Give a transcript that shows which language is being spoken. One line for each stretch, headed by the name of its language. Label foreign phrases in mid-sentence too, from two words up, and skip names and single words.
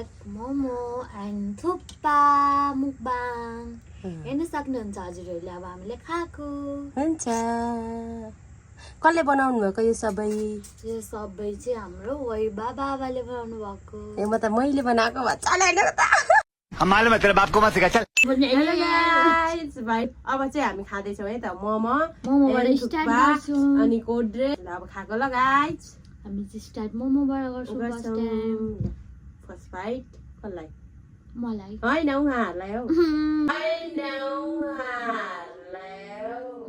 Nepali: मोमो एन्ड थुक्पा मुखबाङ हेर्न सक्नुहुन्छ हजुरहरूले। अब हामीले खाएको हुन्छ। कसले बनाउनु भएको यो सबै? यो सबै चाहिँ हाम्रो वैभा बाबाले बनाउनु भएको। ए म त मैले बनाएको भन्छ त।
Hindi: हम मालूम है तेरे बाप को मत सिखा चल।
English: hello guys
Nepali: भाइ अब चाहिँ हामी खाँदैछौँ है त मोमोबाट स्टार्ट गर्छौँ। अनि
English: cold drink.
Nepali: अब खाएको ल गाइस। हामी चाहिँ स्टार्ट मोमोबाट गर्छौँ
English: first time. first bite
Nepali: कसलाई? मलाई होइन उहाँहरूलाई हौ। होइन उहाँहरूलाई हौ।